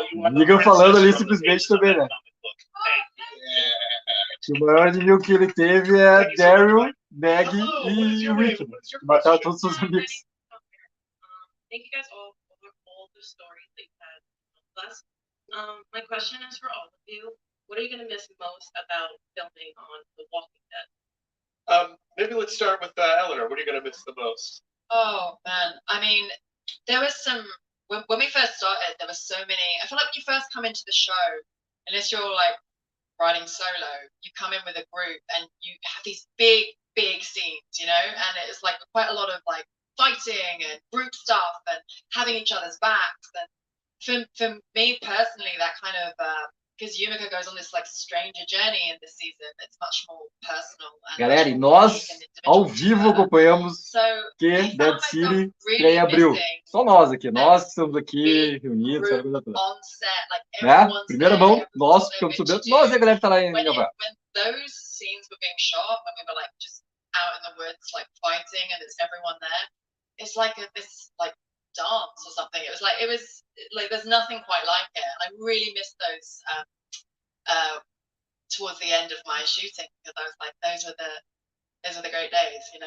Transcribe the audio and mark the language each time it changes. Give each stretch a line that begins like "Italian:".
Portuguese: Niga falando ali simplesmente também, né? Que o maior inimigo que ele teve é Daryl, Maggie e o Rick. Que mataram todos os seus amigos.
English: Thank you guys all for all the stories that you had with us. My question is for all of you. What are you going to miss most about filming on The Walking Dead? Maybe let's start with Eleanor. What are you going to miss the most? Oh man, I mean, there was some when we first started. There was so many. I feel like when you first come into the show, unless you're like writing solo, you come in with a group and you have these big scenes, you know, and it's like quite a lot of like fighting and group stuff and having each other's backs. And for me personally, that kind of because Yumiko goes on this like stranger journey in this season, it's much more personal.
Portuguese: Galera, e nós ao vivo acompanhamos que Dead City estreia em abril. Só nós aqui, nós que estamos aqui reunidos, essa coisa toda. Né? Primeira mão, nós ficamos sabendo, nós e a galera que tá lá em Nova York.
English: When those scenes were being shot, when we were like just out in the woods like fighting and there's everyone there, it's like this like dance or something. It was like there's nothing quite like it. I really missed those towards the end of my shooting, because I was like, those are the great days, you know.